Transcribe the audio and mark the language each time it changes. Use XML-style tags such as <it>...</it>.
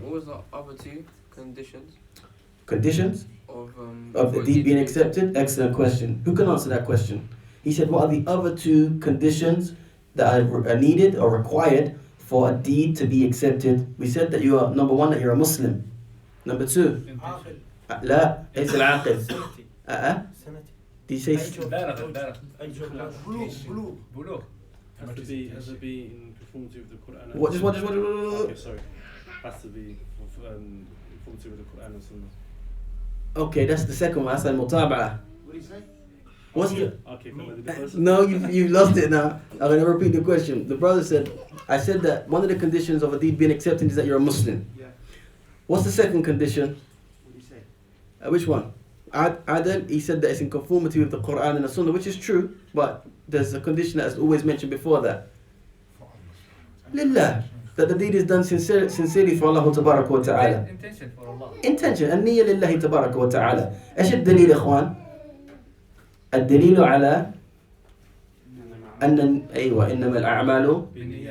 <en>What was the other 2 conditions? Conditions? Of the for deed being accepted? Excellent question. Who can answer that question? He said, what are the other 2 conditions that are needed or required for a deed to be accepted? We said that you are, number 1, that you're a Muslim. Number 2,</en> <ar>لا ليس العاقل.</ar> <en>Did you say</en> <ar>بلوغ.</ar> <en>Has to be in conformity with the Quran. what? Okay, sorry. Has to be in conformity with the Quran and Sunnah. Okay, that's the second one. That's al-mutaba'ah. What do you say? What's the... Okay, the first. No, you lost it now. I'm going to repeat the question. The brother said, I said that one of the conditions of a deed being accepted is that you're a Muslim. Yeah. What's the second condition? What do you say? Which one? Adam, he said that it's in conformity with the Quran and the Sunnah, which is true, but there's a condition that's always mentioned before that. Lillah. That the deed is done sincerely for Allah Tabaraka wa Ta'ala. Intention for Allah. Intention.</en> <ar>النية لله تبارك وتعالى. إيش الدليل يا إخوان؟ الدليل على أن أيوة إنما الأعمال</ar>